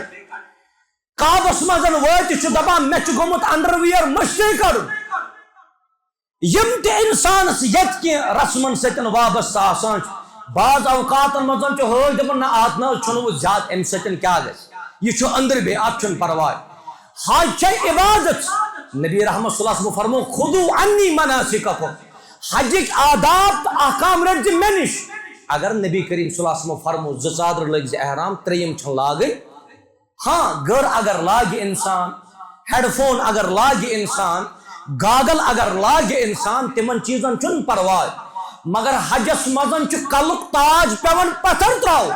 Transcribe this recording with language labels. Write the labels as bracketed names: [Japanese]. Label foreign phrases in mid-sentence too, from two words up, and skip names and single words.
[Kashmiri] کعبس منٛز وٲتِتھ چھُ دپان مے چھُ گوٚمُت انڈرویر مٔشتٕے کڑُن. یم تہِ انسانس یت کینٛہہ رسمن سۭتۍ وابستہٕ آسان چھِ بعض اوقاتن منٛز چھُ حٲج دپان نہ اتھ نہ چھُنہٕ وۄنۍ زیادٕ امہِ سۭتۍ کیٛاہ گژھِ یہ چھُ أنٛدرٕ بیٚیہِ اتھ چھُنہٕ پرواے. حج چھےٚ عبادت. نبی رحمت [Arabic] صلی اللہ علیہ وسلم [Kashmiri] فرمو [Arabic] خُذو عنی مناسککم. [Kashmiri] حجک آداب تو احکام رٹ زِ مےٚ نِش. اگر نبی کریم [Arabic] صلی اللہ علیہ وسلم [Kashmiri] فرمو زٕ ژادر لٲگۍ زِ احرام ترٛیٚیِم چھنہٕ لاگٕنۍ. ہاں گر اگر لاگہِ انسان ہیڈ فون اگر لاگہِ انسان گاگل اگر لاگہِ انسان تمن چیزن چھُنہٕ پرواے مگر حجس مزن چھُ کلُک تاج پیوان پتھر تراو.